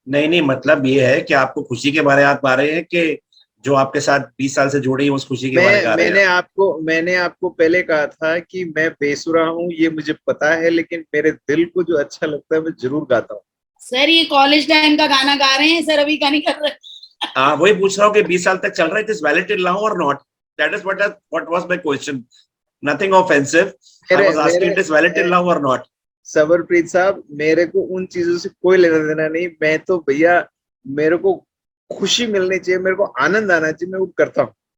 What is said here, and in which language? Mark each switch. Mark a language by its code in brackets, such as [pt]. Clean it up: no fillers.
[hi] नहीं, मतलब ये है कि आपको खुशी के बारे में आप गा रहे हैं कि जो आपके साथ 20 साल से जुड़ी है उस खुशी के बारे में गा रहे हैं? मैंने आपको पहले कहा था कि मैं बेसुरा हूँ, ये मुझे पता है, लेकिन मेरे दिल को जो अच्छा लगता है मैं जरूर गाता हूँ. सर ये कॉलेज टाइम का गाना गा रहे हैं सर, अभी का नहीं कर रहे. वही पूछ रहा हूँ कि 20 साल तक चल रहा है, [en] It is valid till now और not? That is what was my question. Nothing offensive. I was asking it is valid till now or not. [hi] सवरप्रीत साहब, मेरे को उन चीजों से कोई लेना देना नहीं. मैं तो भैया, मेरे को खुशी मिलनी चाहिए, मेरे को आनंद आना चाहिए, मैं वो करता हूँ.